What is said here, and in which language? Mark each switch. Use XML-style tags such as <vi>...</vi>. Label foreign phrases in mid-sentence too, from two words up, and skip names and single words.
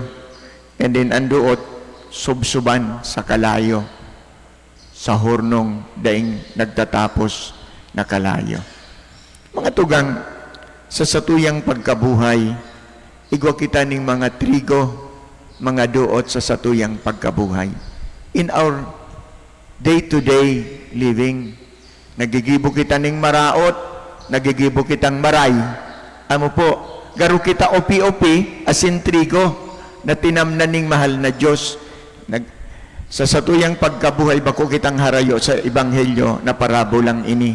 <bik>And then ang duot, subsuban sa kalayo, sa hurnong daing nagtatapos na kalayo. Mga tugang, sa satuyang pagkabuhay, igwa kita ning mga trigo, mga duot sa satuyang pagkabuhay.</bik> <en>In our day-to-day living,</en> <bik>nagigibo kita ning maraot, nagigibo kitang maray. Amo po, garo kita opi-opi, asin trigo, na tinamnan ning mahal na Diyos. Sa satuyang pagkabuhay, bako kitang harayo sa ebanghelyo na parabolang ini.</bik>